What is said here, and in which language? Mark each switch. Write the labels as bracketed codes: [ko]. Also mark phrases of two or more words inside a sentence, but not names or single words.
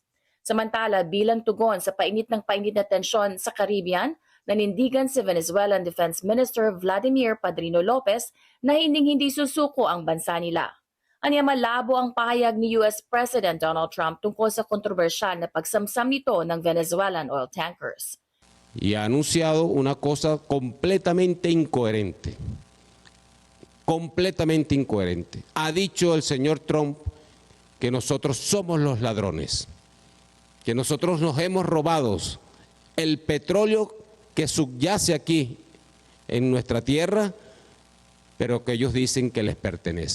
[tl] Samantala, bilang tugon sa painit na tensyon sa Caribbean, nanindigan si Venezuelan [en] Defense Minister [tl] Vladimir Padrino Lopez na hindi susuko ang bansa nila. Anya malabo ang pahayag ni [en] US President [tl] Donald Trump tungkol sa kontrobersyal na pagsamsam nito ng [en] Venezuelan oil tankers. [es] Y ha anunciado una cosa completamente incoherente. Completamente incoherente. Ha dicho el señor Trump que nosotros somos los ladrones, que nosotros nos hemos robado el petróleo que subyace aquí en nuestra tierra, pero que ellos dicen que les pertenece.